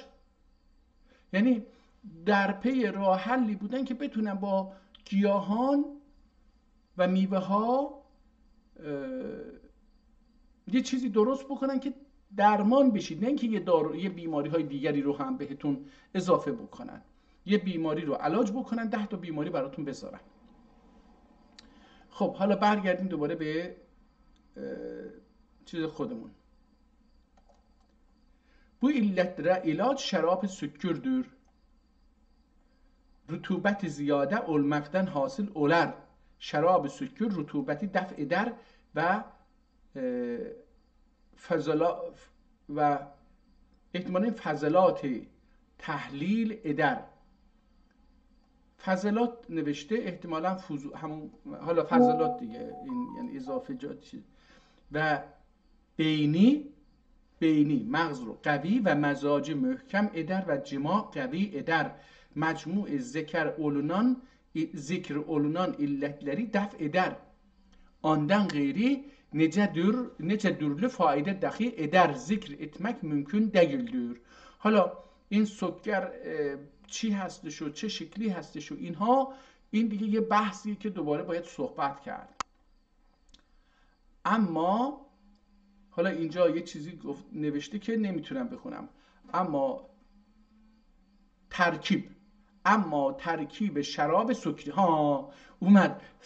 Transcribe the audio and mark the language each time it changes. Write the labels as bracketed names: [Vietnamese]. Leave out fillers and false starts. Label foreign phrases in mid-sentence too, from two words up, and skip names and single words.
[Persian] یعنی در پی راه حلی بودن که بتونن با گیاهان و میوه ها یه چیزی درست بکنن که درمان بشید، نه اینکه یه بیماری های دیگری رو هم بهتون اضافه بکنن، یه بیماری رو علاج بکنن 10 تا بیماری براتون بذارن. خب حالا برگردیم دوباره به چیز خودمون. [Azerbaijani] Bu illətlere ilaç şərab sükürdür. Rütubət ziyadə olmaqdan hasil olar. Şərab sükür rütubəti dəf edər və [Persian] احتمالاً فضلات تحلیل [Azerbaijani] eder. [Persian] فضلات نوشته، احتمالاً حالا فضلات دیگه، این یعنی اضافه جات چیز. و بینی مغز رو قوی و مزاج محکم eder و جما قوی eder. [Azerbaijani] Məcmu zikr olunan illətləri dəf edər. Ondan qeyri necə dürlü faydə daxil eder. Zikr etmək mümkün değildir. [Persian] حالا این سکر چی هستش و چه شکلی هستش و اینها، این دیگه یه بحثی که دوباره باید صحبت کرد. اما حالا اینجا یه چیزی نوشته که نمیتونم بخونم، اما ترکیب شراب سکری اومد.